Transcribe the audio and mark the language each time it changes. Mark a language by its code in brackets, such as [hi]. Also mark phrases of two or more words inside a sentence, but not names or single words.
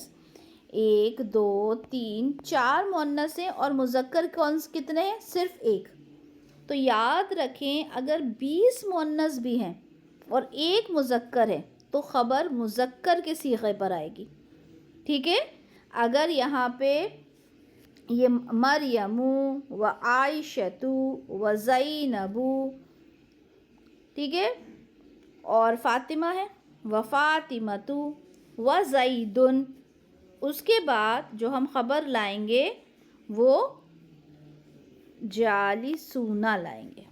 [ur] 1 2 3 4 مؤنث ہیں اور مذکر کتنے ہیں؟ صرف 1. تو یاد رکھیں اگر 20 مؤنث بھی ہیں اور 1 مذکر ہے تو خبر مذکر کے صیغے پر آئے گی. ٹھیک ہے. اگر یہاں پہ یہ مریم و عائشۃ و زینب، ٹھیک ہے، اور فاطمہ ہے و فاطمۃ و زید، اس کے بعد جو ہم خبر لائیں گے وہ جالسون لائیں گے.